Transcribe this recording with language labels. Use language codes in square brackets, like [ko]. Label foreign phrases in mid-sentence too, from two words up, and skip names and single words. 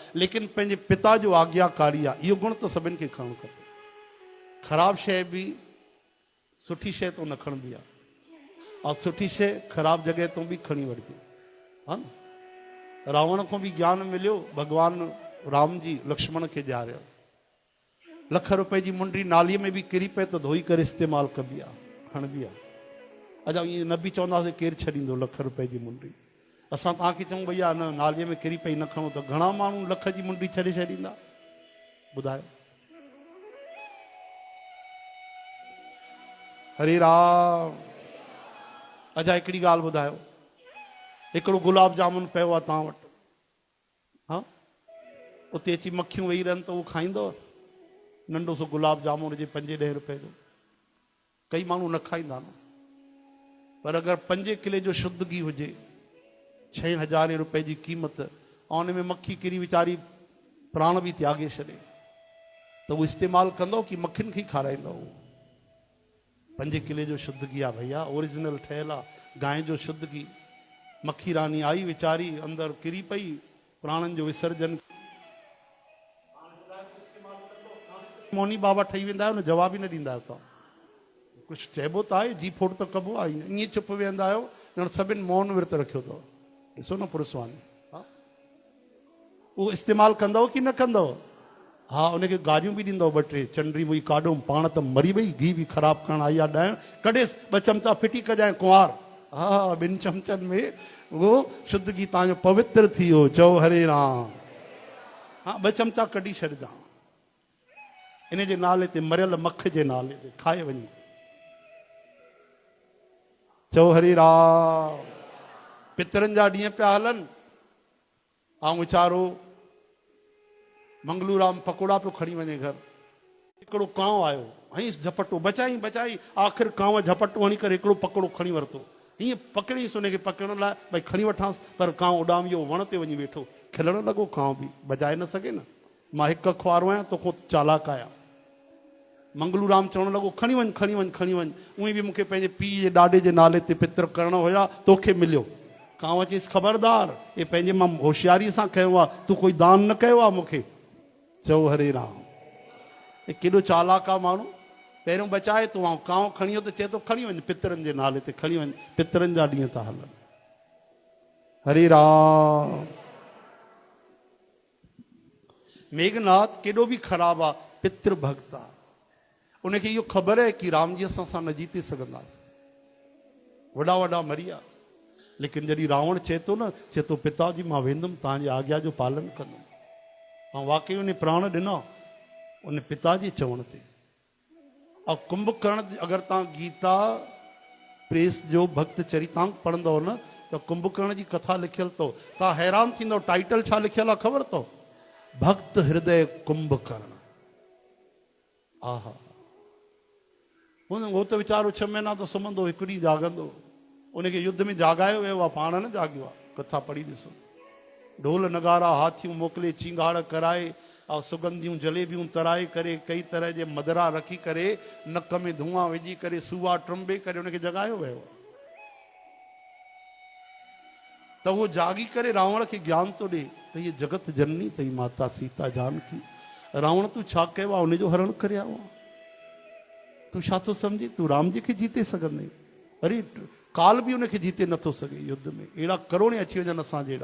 [sd] लेकिन पंहिंजे पिता जो आज्ञाकारी आहे, इहो गुण त सभिनि खे खणणु खपे। ख़राबु शइ बि सुठी शइ तो न खणबी आहे, और सुठी शइ ख़राबु जॻह तो बि खणी वठिजे। हा न, रावण [hi] को भी [sd] ज्ञान मिलियो, भगवान राम जी लक्ष्मण के ॾियारियो। लख रुपए जी मुंडी नालीअ में भी किरी पए तो धोई करे इस्तेमाल कबी आहे, खणबी आहे। अजा ईअं न बि चवंदासीं केरु छॾींदो लख रुपए जी मुंडी। असां तव्हांखे चऊं भैया न नालीअ में किरी पई न खणो, त घणा माण्हू लख जी मुंडी छॾे छॾींदा, ॿुधायो। हरे राम। अजा हिकिड़ी ॻाल्हि ॿुधायो, हिकिड़ो गुलाब जामुन पियो आहे तव्हां वटि, हा उते अची मक्खियूं वेही रहनि त उहो खाईंदव? नंढो सो गुलाब जामुन हुजे 5-10 रुपए जो, कई माण्हू न खाईंदा न। पर अगरि 5 किले जो शुद्ध घी हुजे, 6,000 रुपए जी क़ीमत, ऐं उन में मक्खी किरी वीचारी प्राण बि त्यागे छॾे, त उहो इस्तेमालु कंदो कि मक्खियुनि खे खाराईंदो? 5 किले जो शुद्ध घी आहे भैया, ओरिजिनल ठहियल आहे, गांइ जो शुद्ध घी। मक्खी रानी आई वीचारी, अंदरि किरी पई, प्राणनि जो विसर्जन। मोनी बाबा ठही वेंदा आहियो न, जवाब ई न ॾींदा आहियो तव्हां। कुझु चइबो त आहे, जी फोड़ त कबो आहे, ईअं चुप वेहंदा आहियो, ॼण सभिनि मौन विर्त रखियो अथव। ॾिसो न पुरुषवानी, हा उहो इस्तेमालु कंदव कि न कंदव? हा उनखे गारियूं बि ॾींदव 2-3, चंडरी मुई काढो, पाण त मरी वई, घी बि ख़राबु करणु आई आहे, ॾाइण कढेसि, 2 चमचा फिटी कजांइ कुंवार। हा 2 चमचनि में वो शुद्ध घी तव्हांजो पवित्र थी वियो। चओ हरे राम। हाँ 2 चमचा कढी छॾिजां, इन जे नाले ते, मरियल मख जे नाले ते खाए वञी। चओ हरे राम। पितरनि जा ॾींहं पिया हलनि, ऐं वीचारो मंगलूराम पकोड़ा पियो खणी वञे घर। हिकिड़ो कांव आयो, हईंसि झपटो, बचाई बचाई, आख़िर कांव झपटो हणी करे हिकिड़ो पकोड़ो खणी वरितो। हीअं पकड़ीसि उनखे पकड़ण लाइ, भई खणी वठांसि, पर कांव उॾाम वियो, वण ते वञी वेठो, खिलण लॻो। कांव बि बजाए न सघे न, मां हिकु अखबारो आहियां, तोखां चालाक आहियां, मंगलूराम चवण लॻो खणी वञ खणी वञ खणी वञ। उहे बि मूंखे पंहिंजे पीउ जे ॾाॾे जे नाले ते पितर करण हुया, तोखे मिलियो। कांव चयईसि ख़बरदार, ये पंहिंजे मां होशियारीअ सां कयो आहे, तूं कोई दान न कयो आहे मूंखे। चओ हरे राम। हे केॾो चालाक आहे माण्हू, पहिरियों बचाए तूं ऐं कांव खणी वियो त चए थो खणी वञ पितरनि जे नाले ते खणी वञ, पितरनि जा ॾींहं था हलनि। हरे राम। मेघनाथ केॾो बि ख़राबु आहे, पितृ भक्त आहे। उनखे इहो ख़बर आहे कि राम जी असां न जीते सघंदासीं, वॾा वॾा मरी विया। लेकिन जॾहिं रावण चए थो न, चए थो पिताजी मां वेंदुमि तव्हांजी आज्ञा जो पालन कंदुमि, ऐं वाकई उन प्राण ॾिना उन पिताजी चवण ते। और कुंभकर्ण, अगरि तव्हां गीता प्रेस जो भक्त चरितांक पढ़ंदव न त कुंभकर्ण जी कथा लिखियल अथव, तव्हां हैरान थींदव। टाइटल छा लिखियल आहे ख़बर अथव? भक्त हृदय कुंभकर्ण। आहा, उहो त वीचारो 6 महीना त सुम्हंदो, हिकु ॾींहुं जाॻंदो। उनखे युद्ध में जाॻायो वियो आहे, पाण न जाॻियो आहे। कथा पढ़ी ॾिसो। ढोल नगारा हाथियूं मोकिले, चिंगाड़ कराए, और सुगंधियूं जलेबियूं तराए करे, कई तरह जे मदरा रखी करे, नक में धुआं विझी करे, सुआ ट्रंबे करे उनखे जगायो वियो। त उहो जागी करे रावण खे ज्ञान थो ॾे त हीअ जगत जननी अथई माता सीता जानकी। रावण तूं छा कयो आहे? उनजो हरण करे आयो आहे। तूं छा थो सम्झी तूं राम जी खे जीते सघंदे? अरे काल बि उनखे जीते नथो सघे युद्ध में, अहिड़ा करोड़े अची वञनि असां जहिड़ा।